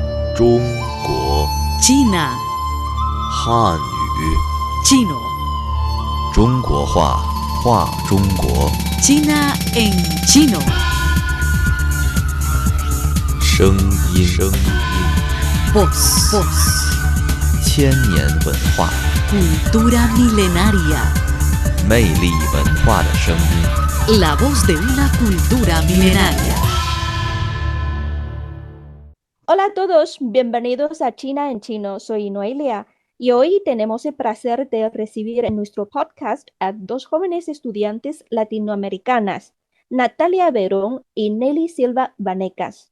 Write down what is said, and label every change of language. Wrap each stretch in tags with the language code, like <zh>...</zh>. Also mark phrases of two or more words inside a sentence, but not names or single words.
<zh>中国</zh> <es>China,</es> <zh>汉语</zh> <es>chino,</es> <zh>中国话，话中国，</zh> <es>China en chino.</es> <zh>声音，</zh> <es>Voz, voz,</es> <zh>千年文化，</zh> <es>cultura milenaria.</es> <zh>魅力文化的声音。</zh> <es>La voz de una cultura milenaria. Hola a todos, bienvenidos a China en Chino. Soy Noelia y hoy tenemos el placer de recibir en nuestro podcast a dos jóvenes estudiantes latinoamericanas, Natalia Verón y Nelly Silva Vanecas.</es>